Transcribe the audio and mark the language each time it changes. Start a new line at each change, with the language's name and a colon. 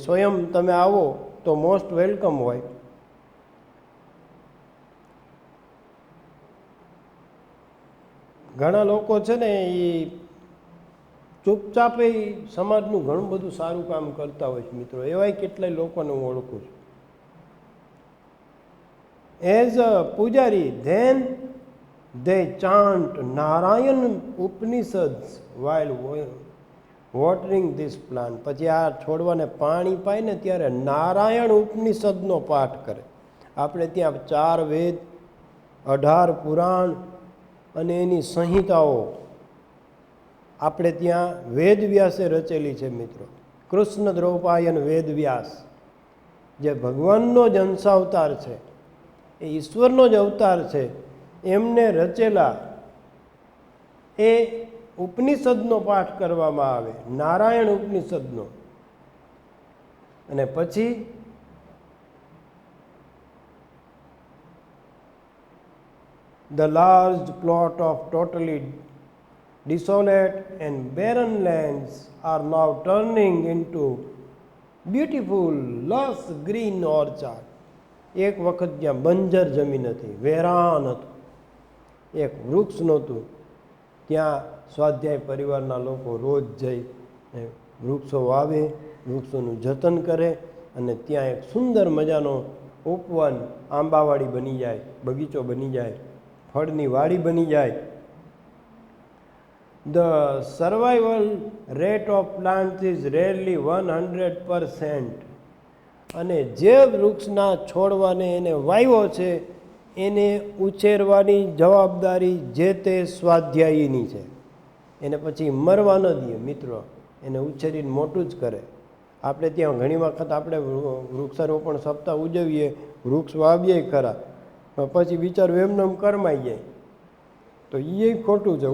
Gujarati: સ્વયં તમે આવો તો
English: most welcome
Gujarati: હોય. ઘણા લોકો છે ને એ ચૂપચાપ સમાજનું ઘણું બધું સારું કામ કરતા હોય છે મિત્રો. એવાય કેટલાય લોકોને હું ઓળખું છું.
English: As a pujari then they chant Narayan Upanishads while watering this plant.
Gujarati: પછી આ છોડવાને પાણી પાય ને ત્યારે નારાયણ ઉપનિષદનો પાઠ કરે. આપણે ત્યાં 4 વેદ, 18 પુરાણ અને એની સંહિતાઓ આપણે ત્યાં વેદવ્યાસે રચેલી છે મિત્રો. કૃષ્ણ દ્રૌપાયન વેદવ્યાસ જે ભગવાનનો જ અંશાવતાર છે, એ ઈશ્વરનો જ અવતાર છે, એમને રચેલા એ ઉપનિષદનો પાઠ કરવામાં આવે, નારાયણ ઉપનિષદનો. અને પછી
English: the large plot of totally desolate and barren lands are now turning into beautiful lush green orchard.
Gujarati: એક વખત જ્યાં બંજર જમીન હતી, વેરાન હતું, એક વૃક્ષ નહોતું, ત્યાં સ્વાધ્યાય પરિવારના લોકો રોજ જઈ વૃક્ષો વાવે, વૃક્ષોનું જતન કરે અને ત્યાં એક સુંદર મજાનો ઉપવન, આંબાવાડી બની જાય, બગીચો બની જાય, ફળની વાડી બની જાય.
English: The survival rate of plants is rarely 100%.
Gujarati: અને જે વૃક્ષના છોડવાને એને વાવ્યો છે એને ઉછેરવાની જવાબદારી જે તે સ્વાધ્યાયીની છે. એને પછી મરવા ન દે મિત્રો, એને ઉછેરીને મોટું જ કરે. આપણે ત્યાં ઘણી વખત આપણે વૃક્ષારોપણ સપ્તાહ ઉજવીએ, વૃક્ષ વાવીએ ખરા, પણ પછી બિચારું એમને એમ કરમાઈ જાય તો એ ખોટું છે.